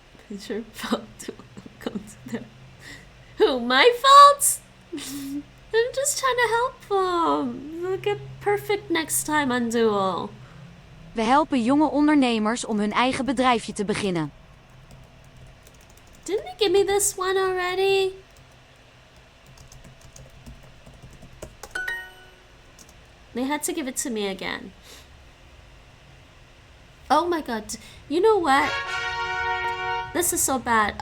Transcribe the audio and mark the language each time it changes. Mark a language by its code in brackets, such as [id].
[en] It's your fault to come to them. Who, my fault? I'm just trying to help them. They'll get perfect next time on Duo. [nl] We helpen jonge ondernemers om hun eigen bedrijfje te beginnen. [en] Didn't they give me this one already? They had to give it to me again. Oh my god. You know what? This is so bad.